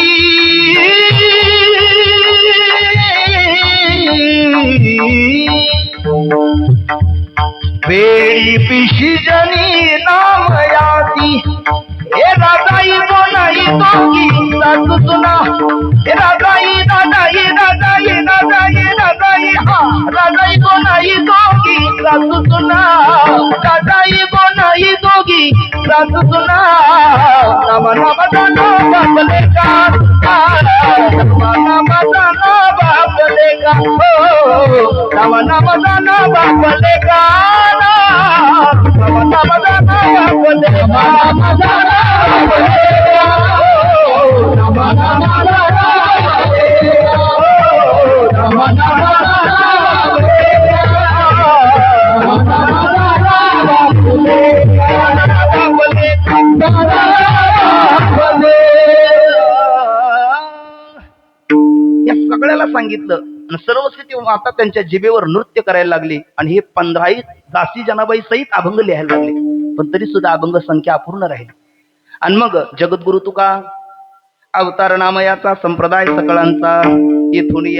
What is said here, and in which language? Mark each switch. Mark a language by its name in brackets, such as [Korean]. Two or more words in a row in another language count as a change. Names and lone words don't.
[Marathi] वेळी पिशी जनी नाम याती. हे राजाई बोलाई दोघी सासू सुना, हे राजाई राजाई राजाई राजाई राजाई, हा राजाई बोलाई दोघी सासू सुना, राजाई बोलाई दोघी सासू सुना. नामा नामा जाना बापले का, नामा नामा जाना बापले का, नामा नामा जाना बापले का, नामा नामा जाना बापले का, नामा जाना बापले का, नामा नामा जाना बापले का, नामा नामा जाना बापले का, नामा नामा जाना बापले का. या सगळ्याला सांगितलं आणि सरस्वती माता त्यांच्या जिभेवर नृत्य करायला लागली आणि हे 15 दासी जनाबाई सहित अभंग लिहायला लागले. पण तरी सुद्धा अभंग संख्या अपूर्ण राहील. आणि मग जगद्गुरु तुका अवतार नामयाचा संप्रदाय सकळांचा येथून या.